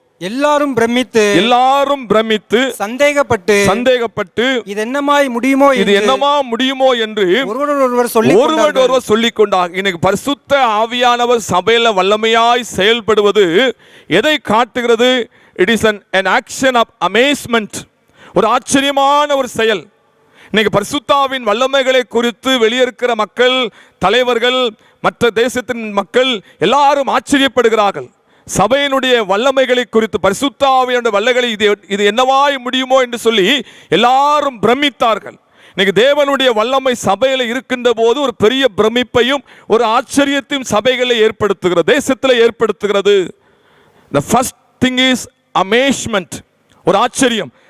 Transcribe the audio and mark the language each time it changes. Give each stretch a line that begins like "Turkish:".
Tamil: எல்லாரும் பிரமித்து சந்தேகப்பட்டு இது என்னமாய் முடியுமோ என்று ஒருவர் சொல்லிக் கொண்டார். இன்னைக்கு பரிசுத்த ஆவியானவர் சபையில வல்லமையாய் செயல்படுவது எதை காட்டுகிறது?
English: It is an action of amazement.
Tamil: ஒரு ஆச்சரியமான ஒரு செயல். இன்னைக்கு பரிசுத்தாவின் வல்லமைகளை குறித்து வெளியிருக்கிற மக்கள், தலைவர்கள், மற்ற தேசத்தின் மக்கள் எல்லாரும் ஆச்சரியப்படுகிறார்கள். சபையினுடைய வல்லமைகளை குறித்து, பரிசுத்த ஆவியானவருடைய வல்லமைகளை இது என்னவாய் முடியுமோ என்று சொல்லி எல்லாரும் பிரமித்தார்கள். இன்னைக்கு தேவனுடைய வல்லமை சபையில் இருக்கின்ற போது ஒரு பெரிய பிரமிப்பையும் ஒரு ஆச்சரியத்தையும் சபைகளை ஏற்படுத்துகிறது, தேசத்தில் ஏற்படுத்துகிறது.
English: The first thing is amazement,
Tamil: ஒரு ஆச்சரியம்.